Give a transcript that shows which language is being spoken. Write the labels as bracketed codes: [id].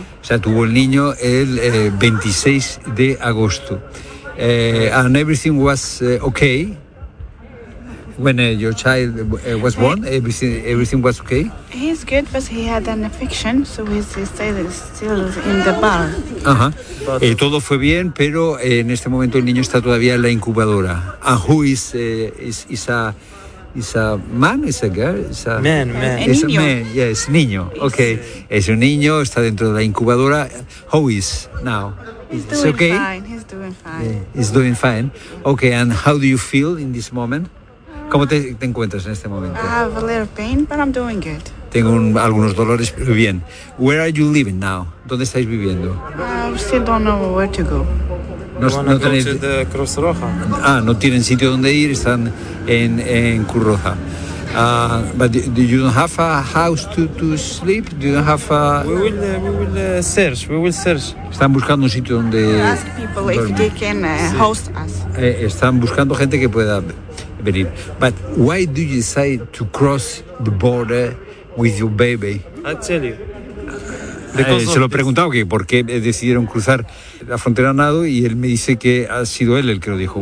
[es] O sea, tuvo el niño el 26 de agosto. [en] And everything was okay when your child was born. Everything was okay. He's good, but he had an infection, so he's still in the bar. Ajá. [es] Todo fue bien, pero en este momento el niño está todavía en la incubadora. [en] And who is a man? Is a girl? Is a man? Man. [es] Es niño. [en] Man. [es] Yes, niño. Okay. Es un niño. Está dentro de la incubadora. [en] How is now? He's doing okay? Fine. He's doing fine. Yeah, he's doing fine. Okay. And how do you feel in this moment? [es] ¿Cómo te encuentras en este momento? [en] I have a little pain, but I'm doing good. [es] Tengo algunos dolores, pero bien. [en] Where are you living now? [es] ¿Dónde estáis viviendo? [en] I still don't know where to go. [es] No tenéis... [en] To the [es] Cruz Roja. Ah, no tienen sitio donde ir, están en Cruz Roja. [en] But you don't have a house to sleep? Do you have a... We will search. [es] Están buscando un sitio donde... [en] Ask people dormir. If they can host us. [es] Están buscando gente que pueda... [en] But why do you decide to cross the border with your baby? I tell you. [es] Se lo he preguntado que por qué decidieron cruzar la frontera a nado y él me dice que ha sido él el que lo dijo.